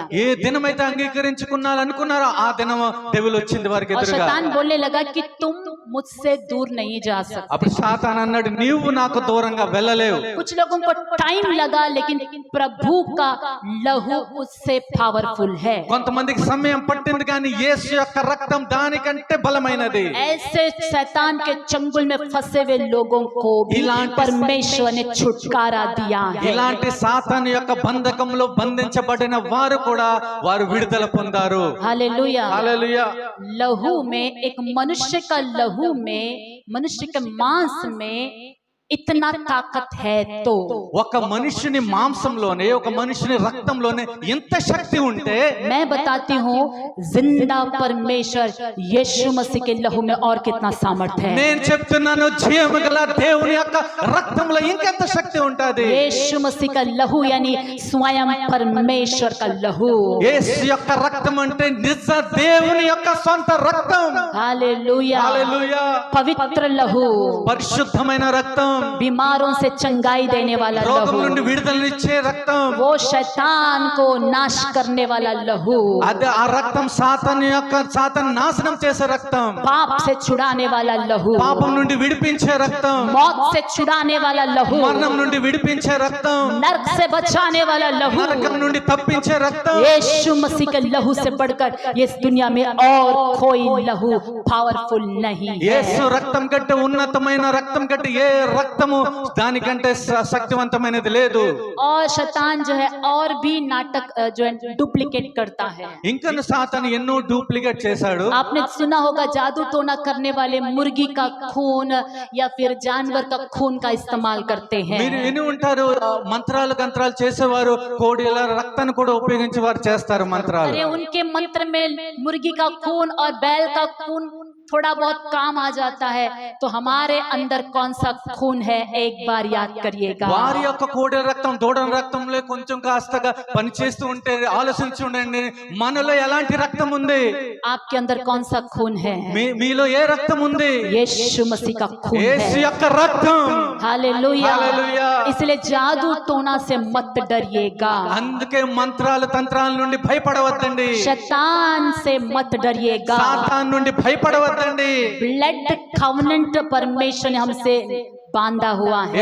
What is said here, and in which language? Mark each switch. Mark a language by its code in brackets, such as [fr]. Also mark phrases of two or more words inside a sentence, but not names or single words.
[te] ఏ దినమైతే అంగీకరించుకున్నారనుకున్నారో ఆ దినం డెవిల్ వచ్చింది వారికి [hi] और [te] ఎదురుగా. [hi] शैतान बोलने लगा कि तुम मुझसे दूर नहीं जा सकते। [te] అప్పుడు సాతాను అన్నాడు, నీవు నాకు దూరంగా వెళ్ళలేవు. [hi] कुछ लोगों को टाइम लगा, लेकिन प्रभु का लहू उससे पावरफुल है। [te] కొంతమందికి సమయం పట్టింది కానీ యేసు యొక్క రక్తం దానికంటే బలమైనది. [hi] ऐसे शैतान के चंगुल में फंसे हुए लोगों को भी परमेश्वर ने छुटकारा दिया है। [te] ఇలాంటి సాతాను యొక్క బంధకంలో బంధించబడిన వారు కూడా వారు విడుదల పొందారు. [hi] हालेलुया। [te] హల్లెలూయా. [hi] लहू में, एक मनुष्य का लहू में, मनुष्य के मांस में इतना ताकत है तो [te] ఒక మనుషుని మాంసంలోనే, ఒక మనుషుని రక్తంలోనే ఎంత శక్తి ఉంటే, [hi] मैं बताती हूँ, जिंदा परमेश्वर यीशु मसीह के लहू में और कितना सामर्थ्य है। [te] నేను చెప్తున్నాను, జీవము గల దేవుని యొక్క రక్తంలో ఇంకెంత శక్తి ఉంటది. [hi] यीशु मसीह का लहू यानी स्वयं परमेश्वर का लहू। [te] యేసు యొక్క రక్తం అంటే నిజ దేవుని యొక్క సొంత రక్తం. [hi] हालेलुया। [te] హల్లెలూయా. [hi] पवित्र लहू, [te] పరిశుద్ధమైన రక్తం, [hi] बीमारों से चंगाई देने वाला [te] రోగం [hi] लहू, [te] నుండి విడుదలనిచ్చే రక్తం, [hi] वो शैतान को नाश करने वाला लहू, [te] అది ఆ రక్తం సాతాను నాశనం చేసే రక్తం, [hi] पाप से छुड़ाने वाला लहू, [te] పాపం నుండి విడిపించే రక్తం, [hi] मौत से छुड़ाने वाला लहू, [te] మరణం నుండి విడిపించే రక్తం, [hi] नरक से बचाने वाला लहू। [te] నరకం నుండి తప్పించే రక్తం। [hi] यीशु मसीह के लहू से बढ़कर इस दुनिया में और कोई लहू पावरफुल नहीं है। [te] యేసు రక్తం కంటే ఉన్నతమైన రక్తం కంటే ఏ రక్తము దానికంటే శక్తివంతమైనది లేదు। [hi] और शैतान जो है और भी नाटक जो है डुप्लीकेट करता है। [te] ఇంకా సాతాను ఎన్నో డూప్లికేట్ చేశాడు। [hi] आपने सुना होगा जादू टोना करने वाले मुर्गी का खून या फिर जानवर का खून का इस्तेमाल करते हैं। [te] మీరు విని ఉంటారు, మంత్రాలు గంత్రాలు చేసేవారు కోడిల రక్తాన్ని కూడా ఉపయోగించి వారు చేస్తారు మంత్రాలు। [hi] अरे उनके मंत्र में मुर्गी का खून और बैल का खून थोड़ा बहुत काम आ जाता है, तो हमारे अंदर कौन सा खून है एक बार याद करिएगा। [te] వారి యొక్క కోడెల రక్తం దూడల రక్తంలో కొంచెం కాస్తగా పనిచేస్తూ ఉంటే ఆలోచించి ఉండండి, మనలో ఎలాంటి రక్తం ఉంది, [hi] आपके अंदर कौन सा खून है? [te] మీలో ఏ రక్తం ఉంది? [hi] यीशु मसीह का खून [te] యేసు [hi] है। [te] యొక్క రక్తం। [hi] हालेलुया। हालेलुया। इसलिए जादू टोना से मत डरिएगा, [te] అందుకే మంత్రాలు తంత్రాల నుండి భయపడవద్దండి, [hi] शैतान से मत डरिएगा। [te] సాతాను నుండి భయపడవద్దండి। [en] blood covenant [hi] परमेश्वर ने हमसे बांधा हुआ है।